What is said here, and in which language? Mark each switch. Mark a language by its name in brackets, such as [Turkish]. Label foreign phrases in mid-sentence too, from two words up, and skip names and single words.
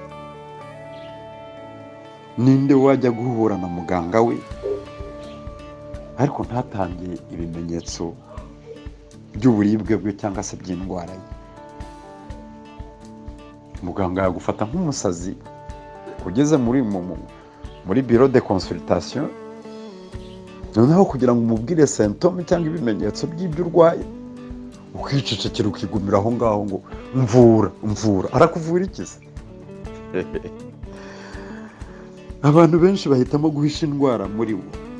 [Kinyarwanda] Ninde wajya guhura na muganga we ariko ntatange ibimenyetso by'uburibwe bwe cyangwa se by'indwara ye? Muganga yagufata nk'umusazi ugeze muri [French] bureau de consultation, [Kinyarwanda] noneho kugira ngo umubwire symptome cyangwa ibimenyetso by'ibyo urwaye, ukicecekera ukigumira aho ngaho ngo mvura. Arakuvura iki se? Abantu benshi bahitamo guhisha indwara muri bo.